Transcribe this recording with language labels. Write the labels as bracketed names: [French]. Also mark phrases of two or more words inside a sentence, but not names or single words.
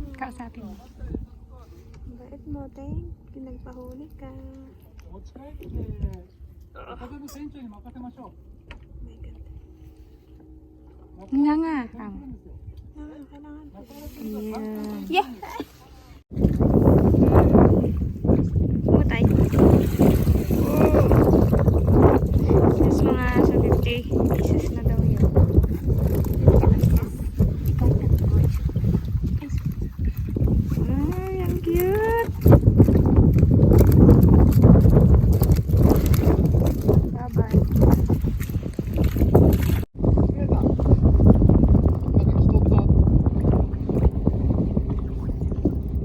[Filipino] Kausapin mo. Bait mo, Teng. Pinagpahuli ka. [Japanese] 持ち帰って風の船長に任せましょう。 [English] Oh my God. [Filipino] Nga nga. Kailangan. Yeah! Umutay. Sis, mga sa 50 pieces na daw yun. Ay, ang cute! Bye-bye. [Japanese] 切れた。なんか来とった。